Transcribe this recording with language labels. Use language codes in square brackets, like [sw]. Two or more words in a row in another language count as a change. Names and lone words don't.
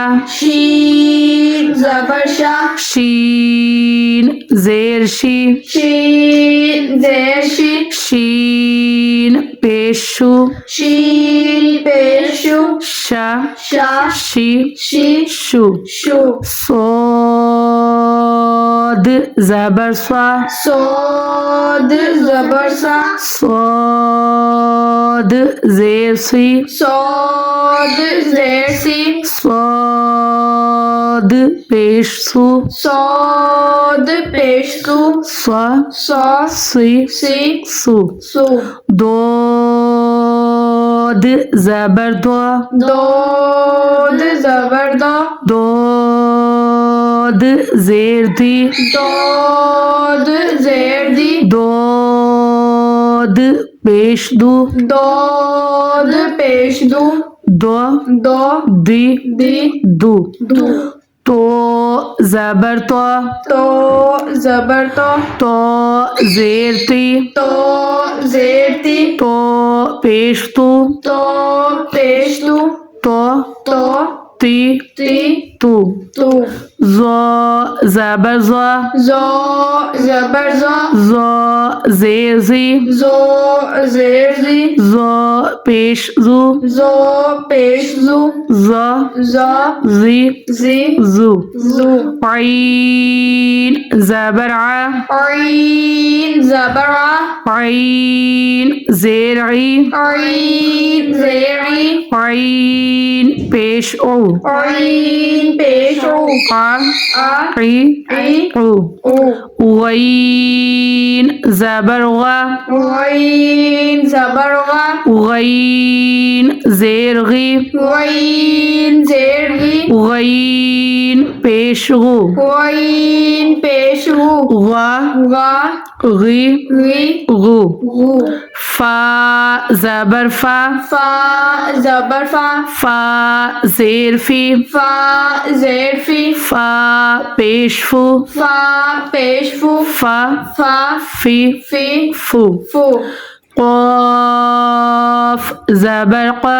[ur] شین زبر شا شین زیر شی شین زیر شی شین پیش شو شین پیش شو شا شا شی شی شو شو صاد زبر سوا صاد زبر سا صاد زیر سی صاد زیر سی صاد پیش سو صاد پیش سو سا سا سی سی سو سو دود زبر دو دود زبر دا دود زیر دی دود زیر دی دود پیش دو دود پیش دو دو دو دی دی دو دو تو زبر تو تو زبر تو زیر تی تو زیر تی تو پیش تو تو پیش تو تو تو تی تی تو تو زو زبر زو زو زبر زو زو زیر زی زو زیر زی زو پیش زو زو پیش زو زو زا زی زی زو زو عین زبر ع عین زبر ع عین زیر عی عین زیر عی عین پیش او عین پیش او ع عی عی عو او غین زبر غ غین زبر غ غین زیر غی غین زیر غی غین پیش غو غین پیش غو غ غ غی غی غو غو فا زبر فا فا زبر فا فا زیر فی فا زیر فی فا پیش فو فا پیش فو فا فا فی فی فو فو قاف زبر قا